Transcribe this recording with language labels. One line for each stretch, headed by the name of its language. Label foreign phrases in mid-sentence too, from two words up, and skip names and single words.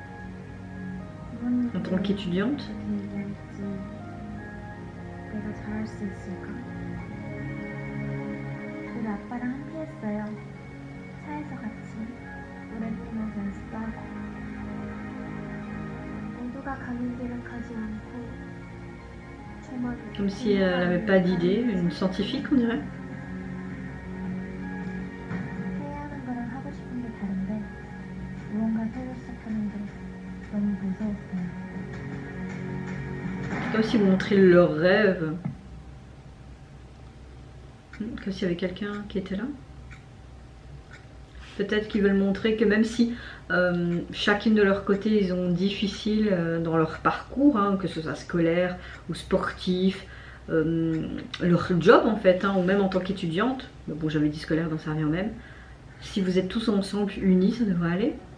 French: En tant qu'étudiante.
Korean: 수 있을까? 우리 아빠랑 함께했어요. 차에서 같이 노래 부르면서 연습도 하고 모두가 가는 길은 가지 않고 저만
French: Comme si elle n'avait pas d'idée, une scientifique on dirait.
Korean: 해야 하는 거랑 하고 싶은 게 다른데 무언가 새로 시작하는 게 너무 무서웠어요.
French: Comme si vous montriez leur rêve. Comme s'il y avait quelqu'un qui était là. Peut-être qu'ils veulent montrer que même si chacune de leur côté ils ont difficile dans leur parcours, hein, que ce soit scolaire ou sportif, leur job en fait, hein, ou même en tant qu'étudiante, bon j'avais dit scolaire donc ça revient au même, si vous êtes tous ensemble unis ça devrait aller.